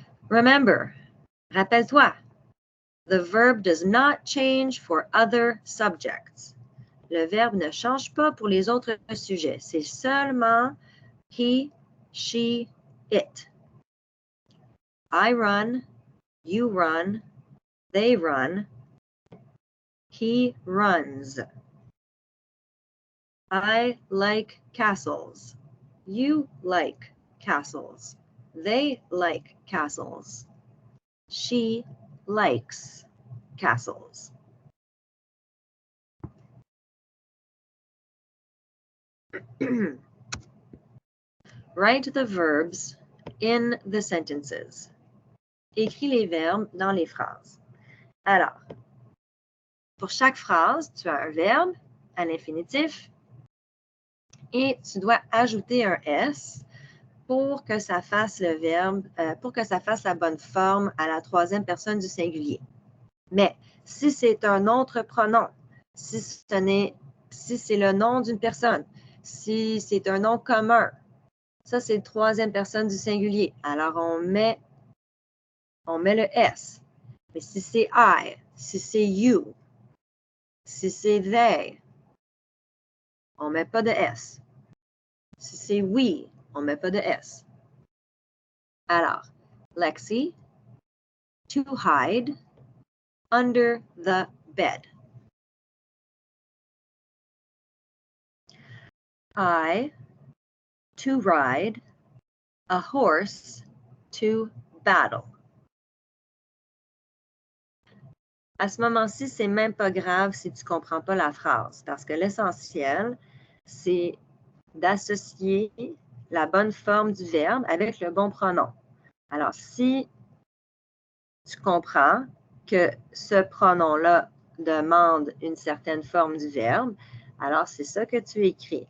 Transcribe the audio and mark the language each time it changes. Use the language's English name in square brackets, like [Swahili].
[English] Remember, [French] rappelle-toi, [English] the verb does not change for other subjects. [French] Le verbe ne change pas pour les autres sujets. C'est seulement he, she, it. [English] I run, you run, they run, he runs. I like castles. You like castles. They like castles. She likes castles. Write the verbs in the sentences. [French] Écris les verbes dans les phrases. Alors, pour chaque phrase, tu as un verbe à l'infinitif et tu dois ajouter un S pour que ça fasse le verbe, pour que ça fasse la bonne forme à la troisième personne du singulier. Mais si c'est un autre pronom, si c'est le nom d'une personne, si c'est un nom commun, ça c'est la troisième personne du singulier. Alors on met le S. Mais si c'est I, si c'est you, si c'est they, on ne met pas de S. Si c'est we, on ne met pas de S. [English] Alors, Lexi, to hide under the bed. I, to ride a horse to battle. [French] À ce moment-ci, c'est même pas grave si tu ne comprends pas la phrase, parce que l'essentiel, c'est d'associer la bonne forme du verbe avec le bon pronom. Alors, si tu comprends que ce pronom-là demande une certaine forme du verbe, alors c'est ça que tu écris.